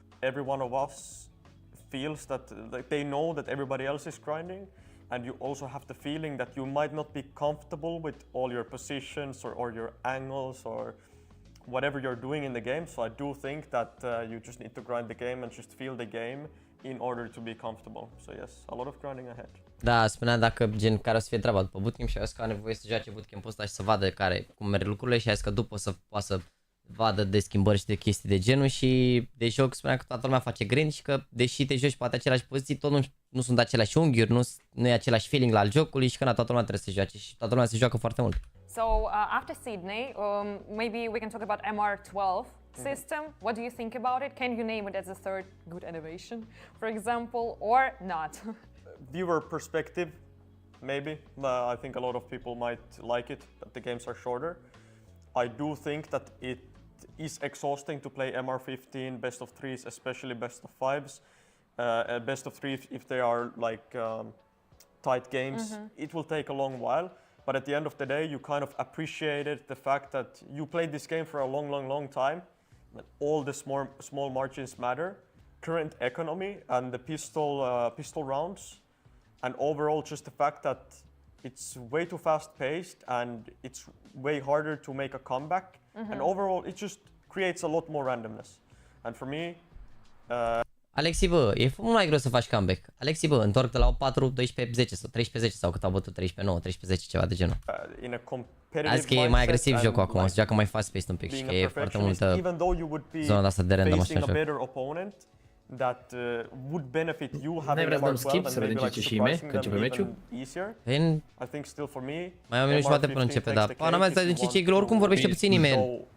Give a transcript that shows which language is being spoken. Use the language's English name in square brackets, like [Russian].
[English] Every one of us feels that they know that everybody else is grinding, and you also have the feeling that you might not be comfortable with all your positions or your angles or whatever you're doing in the game. So I do think that you just need to grind the game and just feel the game in order to be comfortable. So yes, a lot of grinding ahead. [Romanian] Da, spunea dacă gen care o să fie treaba după bootcamp și a zis că are nevoie să joace bootcamp-ul ăsta și să vadă cum merg lucrurile, și a zis că după să poată să vadă de schimbări și de chestii de genul și de joc spunea că toată lumea face grind și că deși te joci poate aceleași poziții, tot nu sunt aceleași unghiuri, nu e același feeling la jocului și că toată lumea trebuie să joace și toată lumea se joacă foarte mult. [English] So after Sydney, maybe we can talk about MR12 system. What do you think about it? Can you name it as a third good innovation, for example, or not? Viewer perspective, maybe. I think a lot of people might like it, that the games are shorter. I do think that it is exhausting to play MR15, best of threes, especially best of fives. Best of three, if they are like tight games, it will take a long while. But at the end of the day, you kind of appreciated the fact that you played this game for a long time. That all the small margins matter. Current economy and the pistol rounds, and overall just the fact that it's way too fast-paced and it's way harder to make a comeback. And overall, it just creates a lot more randomness. And for me... [Romanian] Alexi, bă, e mult mai greu să faci comeback. Alexi, bă, întorc de la 4, 12-10 sau 13-10 sau cât au bătut 13-9, 13-10, ceva de genul. Azi că e mai agresiv jocul acum, se joacă mai fast-paced un pic și că e foarte multă zona asta de random așa joc. [English] That would benefit you having [Romanian] vrea să dăm skip să vedem ce cime, că începe meciul? [English] I think still for me, [Romanian] mai am minut și jumătate până începe, dar pana mea stai din ce oricum vorbește puțin nimeni.